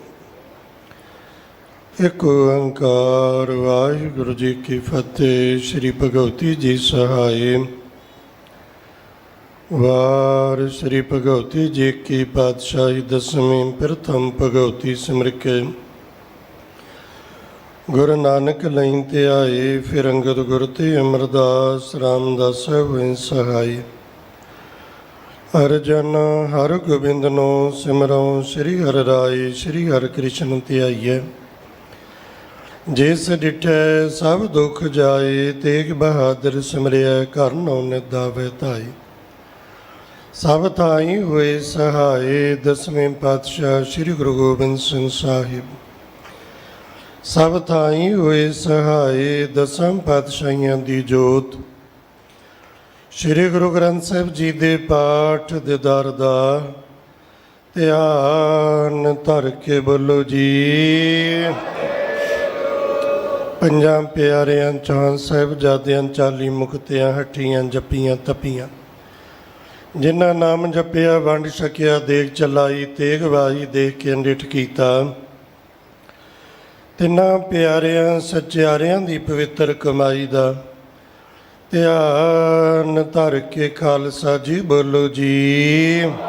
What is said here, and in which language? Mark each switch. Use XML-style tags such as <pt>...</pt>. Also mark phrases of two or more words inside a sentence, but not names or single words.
<pa>ਇੱਕ ਓਅੰਕਾਰ ਵਾਹਿਗੁਰੂ ਜੀ ਕੀ ਫ਼ਤਹਿ। ਸ੍ਰੀ ਭਗਉਤੀ ਜੀ ਸਹਾਇ। ਵਾਰ ਸ੍ਰੀ ਭਗਉਤੀ ਜੀ ਕੀ ਪਾਤਸ਼ਾਹੀ ਦਸਵੀਂ ਪ੍ਰਥਮ ਭਗਉਤੀ ਸਿਮਰ ਕੇ ਗੁਰੂ ਨਾਨਕ ਲਈ ਤੇ ਆਏ। ਫਿਰ ਅੰਗਦ ਗੁਰ ਤੇ ਅਮਰਦਾਸ ਰਾਮਦਾਸ ਹੋਏ ਸਹਾਇ। ਹਰ ਜਨ ਹਰ ਗੋਬਿੰਦ ਨੋ ਸਿਮਰੋ, ਸ੍ਰੀ ਹਰ ਰਾਇ ਸ੍ਰੀ ਹਰ ਕ੍ਰਿਸ਼ਨ ਧਿਆਈਐ। ਜਿਸ ਡਿੱਠੈ ਸਭ ਦੁਖ ਜਾਇ, ਤੇਗ ਬਹਾਦਰ ਸਿਮਰਿਆ ਘਰ ਨੌ ਨਿਧਾਵੇ ਧਾਈ। ਸਭ ਥਾਈਂ ਹੋਏ ਸਹਾਇ, ਦਸਵੇਂ ਪਾਤਸ਼ਾਹ ਸ੍ਰੀ ਗੁਰੂ ਗੋਬਿੰਦ ਸਿੰਘ ਸਾਹਿਬ। ਸਭ ਥਾਈਂ ਹੋਏ ਸਹਾਇ, ਦਸਮ ਪਾਤਸ਼ਾਹੀਆਂ ਦੀ ਜੋਤ। ਸ੍ਰੀ ਗੁਰੂ ਗ੍ਰੰਥ ਸਾਹਿਬ ਜੀ ਦੇ ਪਾਠ ਦੀਦਾਰ ਦਾ ਧਿਆਨ ਧਰ ਕੇ ਬੋਲੋ ਜੀ। ਪੰਜਾਂ ਪਿਆਰਿਆਂ ਚਾਂ ਸਾਹਿਬਜ਼ਾਦਿਆਂ 40 ਮੁਕਤਿਆਂ ਹੱਠੀਆਂ ਜੱਪੀਆਂ ਤਪੀਆਂ, ਜਿਨ੍ਹਾਂ ਨਾਮ ਜਪਿਆ ਵੰਡ ਛਕਿਆ ਦੇਖ ਚਲਾਈ, ਤੇਗ ਵਾਹੀ ਦੇਖ ਕੇ ਅੰਡਿਠ ਕੀਤਾ। ਤਿੰਨਾਂ ਪਿਆਰਿਆਂ ਸੱਚਿਆਰਿਆਂ ਦੀ ਪਵਿੱਤਰ ਕਮਾਈ ਦਾ ਧਿਆਨ ਧਰ ਕੇ ਖਾਲਸਾ ਜੀ ਬੋਲੋ ਜੀ।</pa>